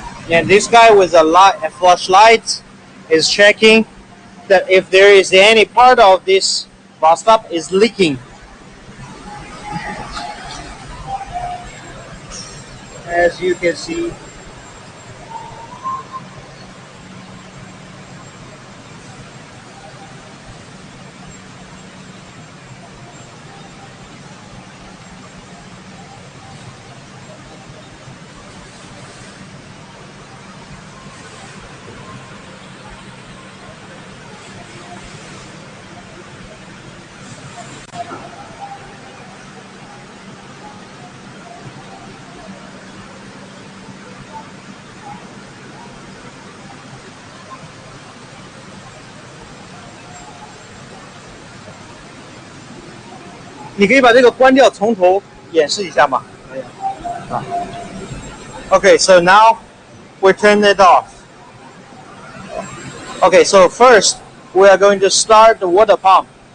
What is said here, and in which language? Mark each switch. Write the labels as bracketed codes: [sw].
[en] And this guy with a flashlight is checking that if there is any part of this bathtub is leaking. As you can see, [zh] 你可以把这个关掉，从头演示一下吗？可以啊。 [en] Okay, so now we turn it off. Okay, so first we are going to start the water pump.